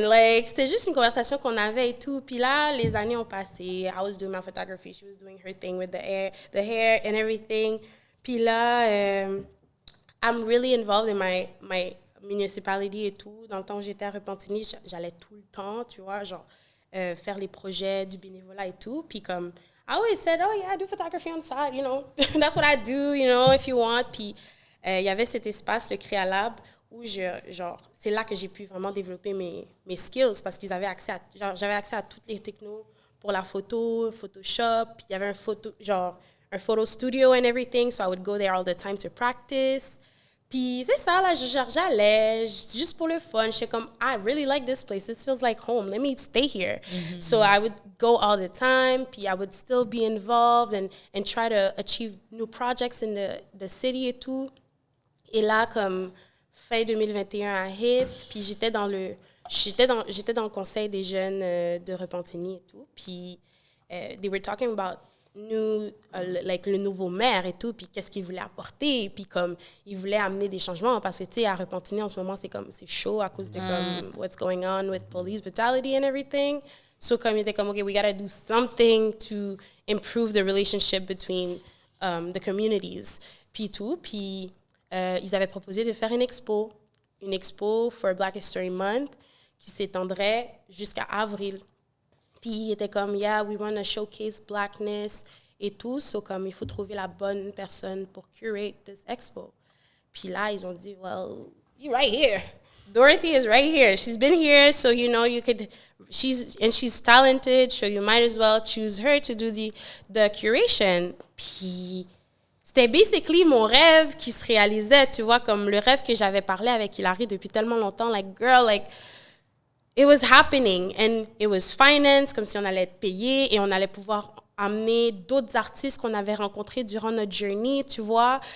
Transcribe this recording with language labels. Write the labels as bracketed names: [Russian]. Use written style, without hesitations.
[French] Like, c'était juste une conversation qu'on avait et tout. Puis là, les années ont passé. [English] I was doing my photography. She was doing her thing with the hair and everything. [French] Puis là, [English] I'm really involved in my municipality [French] et tout. Dans le temps où j'étais à Repentigny, j'allais tout le temps, tu vois, genre faire les projets du bénévolat et tout. Puis comme, [English] I always said, oh yeah, I do photography on the side, you know. That's what I do, you know, if you want. [French] Puis il y avait cet espace, le Créalab, où genre, c'est là que j'ai pu vraiment développer mes skills parce qu'ils avaient accès à, genre, j'avais accès à toutes les technos pour la photo, Photoshop. Puis il y avait un [English] photo studio and everything, so I would go there all the time to practice. [French] Puis c'est ça, là, j'allais, juste pour le fun. J'étais comme, [English] I really like this place. This feels like home. Let me stay here. Mm-hmm. So I would go all the time. Puis I would still be involved and try to achieve new projects in the city [French] et tout. Et là, comme fin 2021 [English] a hit, [French] puis j'étais dans le conseil des jeunes de Repentigny et tout. Puis [English] they were talking about [French] le nouveau maire et tout, puis qu'est-ce qu'il voulait apporter, puis comme il voulait amener des changements parce que tu sais à Repentigny en ce moment c'est chaud à cause de comme [English] what's going on with police brutality and everything. So [French] comme il était comme [English] okay, we gotta do something to improve the relationship between the communities, [French] puis tout. Puis ils avaient proposé de faire une expo [English] for Black History Month [French] qui s'étendrait jusqu'à avril. Puis il était comme, [English] yeah, we want to showcase blackness [French] et tout. So comme, il faut trouver la bonne personne pour [English] curate this expo. [French] Puis là, ils ont dit, [English] well, you're right here. Dorothy is right here. She's been here, so you know, she's talented, so you might as well choose her to do the curation. [French] Puis c'était basically mon rêve qui se réalisait, tu vois, comme le rêve que j'avais parlé avec Hilary depuis tellement longtemps. [English] Like, girl, like, it was happening and it was financed, [French] comme si on allait être payé et on allait pouvoir amener d'autres artistes qu'on avait rencontrés durant notre journey, tu vois.